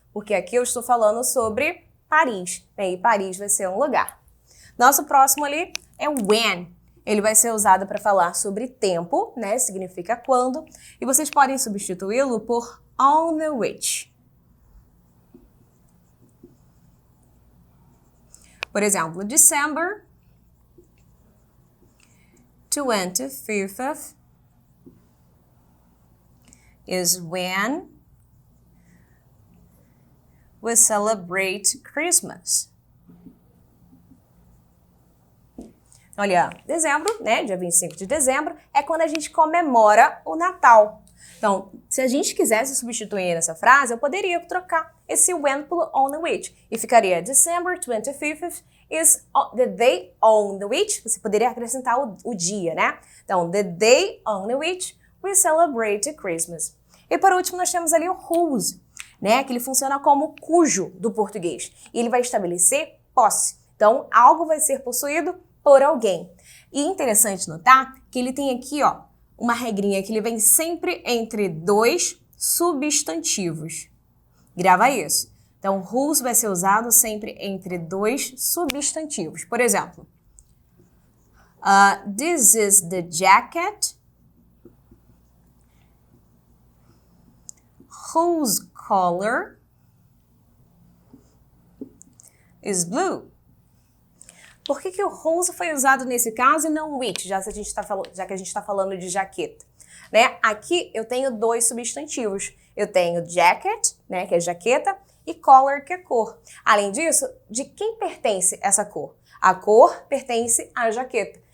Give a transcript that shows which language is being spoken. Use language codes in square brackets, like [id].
[pt] Porque aqui eu estou falando sobre Paris, né? E Paris vai ser um lugar. Nosso próximo ali é when. Ele vai ser usado para falar sobre tempo, né? Significa quando. E vocês podem substituí-lo por on the which. Por exemplo, [en] December 25th is when we celebrate Christmas. [pt] Olha, dezembro, né, dia 25 de dezembro, é quando a gente comemora o Natal. Então, se a gente quisesse substituir nessa frase, eu poderia trocar esse when pelo on the which. E ficaria [en] December 25th is the day on the which. [pt] Você poderia acrescentar o dia, né? Então, [en] the day on the which we celebrate Christmas. [pt] E por último, nós temos ali o whose, né? Que ele funciona como cujo do português. E ele vai estabelecer posse. Então, algo vai ser possuído por alguém. E interessante notar que ele tem aqui, ó, uma regrinha que ele vem sempre entre dois substantivos. Grava isso. Então, whose vai ser usado sempre entre dois substantivos. Por exemplo, [en] this is the jacket whose color is blue. [pt] Por que o whose foi usado nesse caso e não which, já que a gente está falando de jaqueta? Né? Aqui eu tenho dois substantivos. Eu tenho jacket, né, que é jaqueta, e color, que é cor. Além disso, de quem pertence essa cor? A cor pertence à jaqueta.